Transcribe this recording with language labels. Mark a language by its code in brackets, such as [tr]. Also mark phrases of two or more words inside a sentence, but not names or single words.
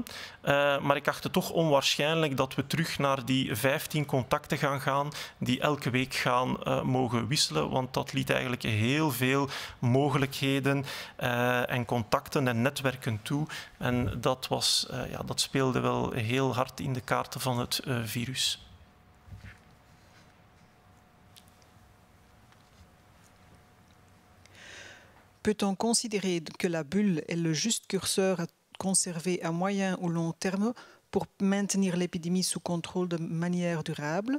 [nl] Maar ik acht het toch onwaarschijnlijk dat we terug naar die 15 contacten gaan die elke week gaan mogen wisselen. Want dat liet eigenlijk heel veel mogelijkheden en contacten en netwerken toe. En dat speelde wel heel hard in de kaarten van het virus. [fr] Peut-on considérer que la bulle est le juste curseur à conserver à moyen ou long terme pour maintenir l'épidémie sous contrôle de manière durable?